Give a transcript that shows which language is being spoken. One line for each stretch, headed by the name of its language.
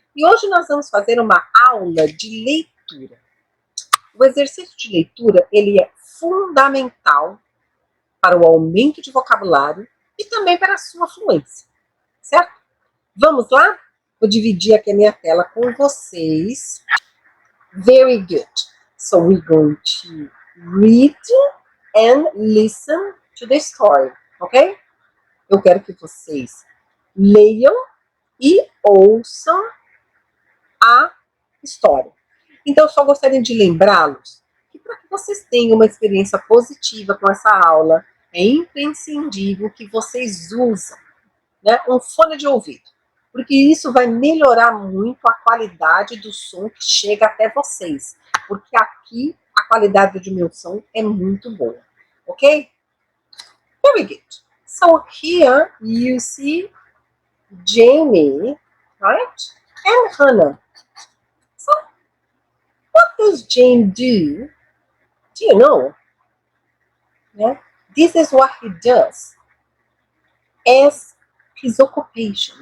Portuguese: E hoje nós vamos fazer uma aula de leitura. O exercício de leitura, ele é fundamental para o aumento de vocabulário e também para a sua fluência, certo? Vamos lá? Vou dividir aqui a minha tela com vocês.
English: Very good. So we're going to read and listen to the story, ok?
Portuguese: Eu quero que vocês leiam e ouçam a história. Então, eu só gostaria de lembrá-los que para que vocês tenham uma experiência positiva com essa aula, é imprescindível que vocês usem, né, um fone de ouvido, porque isso vai melhorar muito a qualidade do som que chega até vocês, porque aqui a qualidade do meu som é muito boa, ok?
English: Very good. So here you see Jamie, right? And Hannah. So what does Jane do? Do you know? Yeah? This is what he does as his occupation.